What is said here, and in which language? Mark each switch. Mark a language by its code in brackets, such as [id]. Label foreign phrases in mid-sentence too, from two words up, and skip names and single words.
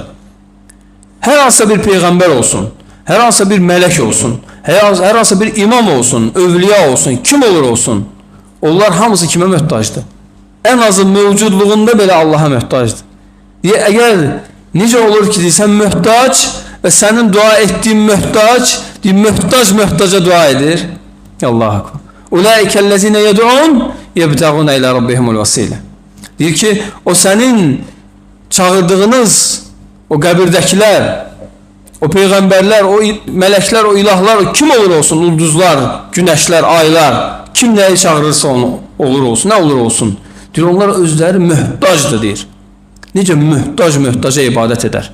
[az] Hər hansısa bir peyğəmbər olsun, hər hansısa bir mələk olsun, hər hansısa bir imam olsun, övliya olsun, kim olur olsun, onlar hamısı kimə möhtacdır? Ən azı mövcudluğunda belə Allaha möhtacdır. Deyə, əgər necə olur ki, sən möhtac və sənin dua etdiyin möhtac, möhtaca dua edir. [ar] الله أكبر. أولئك الذين يدعون يبتغون إلى ربهم الوسيلة. [az] Deyir ki, o sənin çağırdığınız o qəbirdəkilər, o peyğəmbərlər, o mələklər, o ilahlar, o kim olur olsun, ulduzlar, günəşlər, aylar, kim nəyi çağırırsa onu olur olsun, nə olur olsun. Deyir, onlar özləri möhtacdır, deyir. Necə möhtaca ibadət edər?